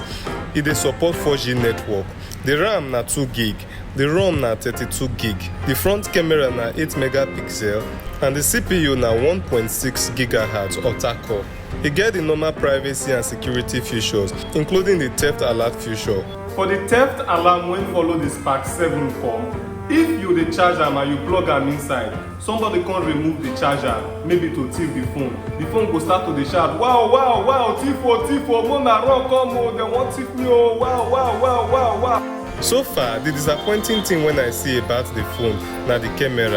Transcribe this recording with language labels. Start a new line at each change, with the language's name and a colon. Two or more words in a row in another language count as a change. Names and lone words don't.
Nigerian Pidgin: It dey support 4G network. The RAM na 2GB, the ROM na 32GB, the front camera na 8 megapixel and the CPU na 1.6 GHz octa-core. It get the normal privacy and security features, including the theft alert feature. For the theft alarm when follow the Spark 7 come, if you dey charge am and you plug am inside, somebody can remove the charger, maybe to thief the phone go start to dey shout, wow, thief oh, mona run come oh, they want thief me oh, wow. So far, the disappointing thing when I see about the phone na the camera.